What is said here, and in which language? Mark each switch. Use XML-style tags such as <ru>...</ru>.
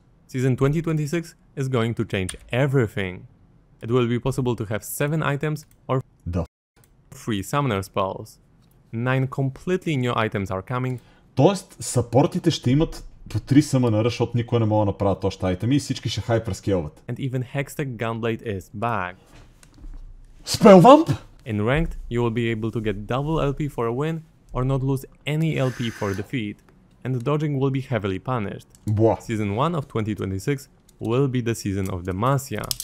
<en>Season 2026 is going to change everything. It will be possible to have 7 items or The 3 summoner spells. 9 completely new items are coming.</en> <bg>Тоест, сапортите ще имат по 3 съмънъра, защото никой не мога да направят още айтеми и всички ще хайперскелват.</bg> <en>And even Hextech Gunblade is back. Spellvamp? In Ranked, you will be able to get double LP for a win or not lose any LP for defeat, and dodging will be heavily punished. Бла. Season 1 of 2026 will be the season of Demacia.</en>